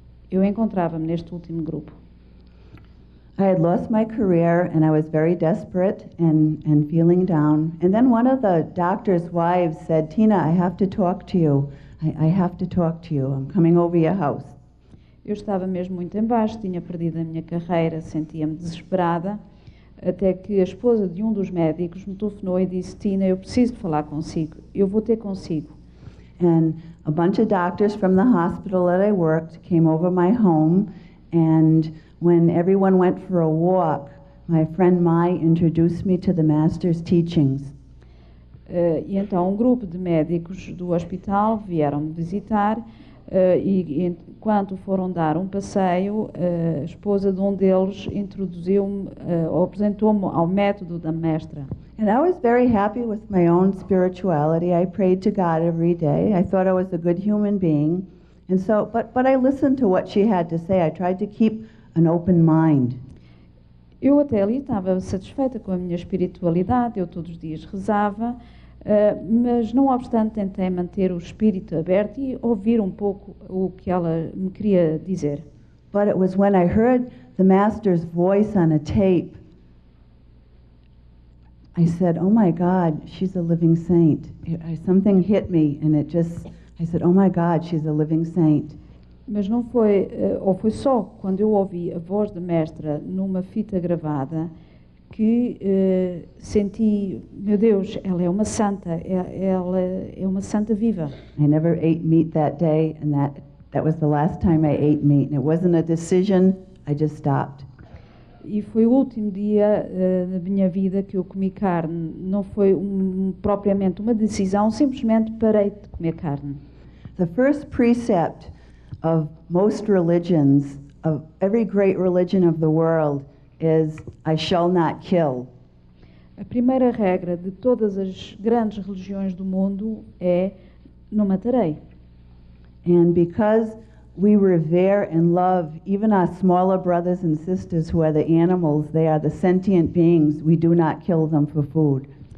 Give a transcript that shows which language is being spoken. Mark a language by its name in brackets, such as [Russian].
[Portuguese] Eu encontrava-me neste último grupo. [English] I had lost my career and I was very desperate and feeling down. And then one of the doctor's wives said, Tina, I have to talk to you. I have to talk to you. I'm coming over your house. [Portuguese] Eu estava mesmo muito em baixo, tinha perdido a minha carreira, sentia-me desesperada, até que a esposa de um dos médicos me telefonou e disse, Tina, eu preciso de falar consigo, eu vou ter consigo. [English] And a bunch of doctors from the hospital that I worked came over my home, and when everyone went for a walk, my friend Mai introduced me to the Master's teachings. [Portuguese] E então um grupo de médicos do hospital vieram-me visitar e enquanto foram dar um passeio, a esposa de um deles introduziu-me, apresentou-me ao método da Mestra. [English] And I was very happy with my own spirituality. I prayed to God every day. I thought I was a good human being. And so, but I listened to what she had to say. I tried to keep an open mind. [Portuguese] Eu até ali estava satisfeita com a minha espiritualidade, eu todos os dias rezava, mas não obstante tentei manter o espírito aberto e ouvir um pouco o que ela me queria dizer. [English] But it was when I heard the Master's voice on a tape, I said, oh my God, she's a living saint. Something hit me and I said, oh my God, she's a living saint. [Portuguese] Mas não foi, ou foi só quando eu ouvi a voz da Mestra numa fita gravada que senti, meu Deus, ela é uma santa, ela é uma santa viva. [English] I never ate meat that day, and that was the last time I ate meat. And it wasn't a decision, I just stopped. [Portuguese] E foi o último dia da minha vida que eu comi carne. Não foi propriamente uma decisão, simplesmente parei de comer carne. [English] The first precept of most religions, of every great religion of the world, is I shall not kill. [Portuguese] A primeira regra de todas as grandes religiões do mundo é não matarei. [English] And because we revere and love even our smaller brothers and sisters who are the animals, they are the sentient beings, we do not kill them for food.